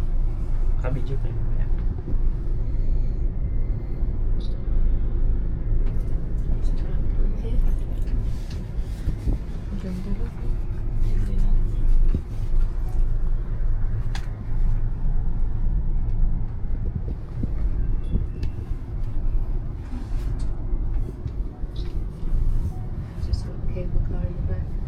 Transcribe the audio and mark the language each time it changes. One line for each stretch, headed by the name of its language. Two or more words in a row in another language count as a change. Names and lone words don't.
Thai: ครับบีจูไปเนี่ย
Filipino: Ang ganda lang.
Thai: เลยนะ
English: Just got the cable car in the back.